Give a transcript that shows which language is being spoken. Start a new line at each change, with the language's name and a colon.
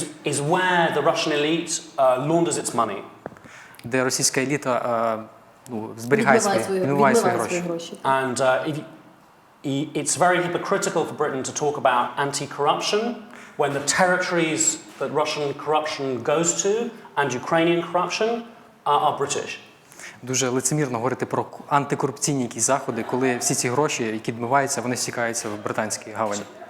English: Is where the Russian elite launders its money.
Ukrainian: Де російська еліта зберігає свої гроші.
English: And it's very hypocritical for Britain to talk about anti-corruption when the territories that Russian corruption goes to and Ukrainian corruption are British.
Ukrainian: Дуже лицемірно говорити про антикорупційні якісь заходи, коли всі ці гроші, які відмиваються, вони стікаються в британській гавані.